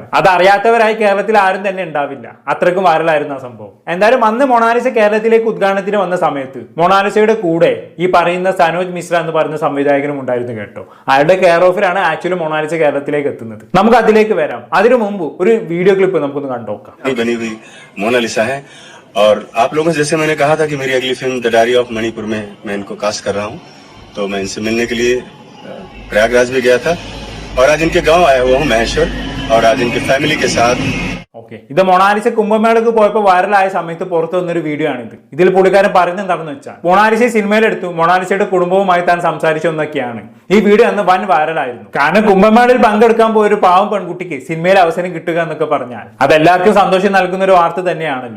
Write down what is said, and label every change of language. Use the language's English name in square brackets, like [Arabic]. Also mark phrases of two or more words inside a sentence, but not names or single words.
[Malayalam] അത് അറിയാത്തവരായി കേരളത്തിൽ ആരും തന്നെ ഉണ്ടാവില്ല. അത്രയ്ക്കും വൈറലായിരുന്നു ആ സംഭവം. എന്തായാലും അന്ന് മൊണാലിസ കേരളത്തിലേക്ക് ഉദ്ഘാടനത്തിന് വന്ന സമയത്ത് മൊണാലിസയുടെ കൂടെ ഈ പറയുന്ന സനോജ് മിശ്ര എന്ന് പറയുന്ന സംവിധായകനും ഉണ്ടായിരുന്നു കേട്ടോ. അയാളുടെ കെയർ ഓഫിലാണ് ആക്ച്വലി മൊണാലിസ കേരളത്തിലേക്ക് എത്തുന്നത്. നമുക്ക് അതിലേക്ക് വരാം. അതിനു മുമ്പ് ഒരു [English] video clip [Malayalam] നമുക്കൊന്ന് കണ്ടോക്കാം. [Hindi] बनी हुई मोनालिसा है और आप लोगों से जैसे मैंने कहा था कि मेरी अगली फिल्म द डायरी ऑफ मणिपुर में मैं इनको कास्ट कर रहा हूं, तो मैं इनसे मिलने के लिए प्रयागराज भी गया था और आज इनके गांव आया हुआ हूं महेश्वर और आज इनके फैमिली के साथ [Malayalam] ഓക്കെ, ഇത് മൊണാലിസ കുംഭമേളക്ക് പോയപ്പോൾ വൈറലായ സമയത്ത് പുറത്തു വന്നൊരു വീഡിയോ ആണിത്. ഇതിൽ പുള്ളിക്കാരൻ പറയുന്നത് എന്താണെന്ന് വെച്ചാൽ മൊണാലിസയെ സിനിമയിലെടുത്തു, മൊണാലിസയുടെ കുടുംബവുമായി താൻ സംസാരിച്ചു എന്നൊക്കെയാണ്. ഈ വീഡിയോ അന്ന് വൻ വൈറലായിരുന്നു. കാരണം കുംഭമേളയിൽ പങ്കെടുക്കാൻ പോയ ഒരു പാവം പെൺകുട്ടിക്ക് സിനിമയിൽ അവസരം കിട്ടുക എന്നൊക്കെ പറഞ്ഞാൽ അതെല്ലാവർക്കും സന്തോഷം നൽകുന്ന ഒരു വാർത്ത തന്നെയാണല്ലോ.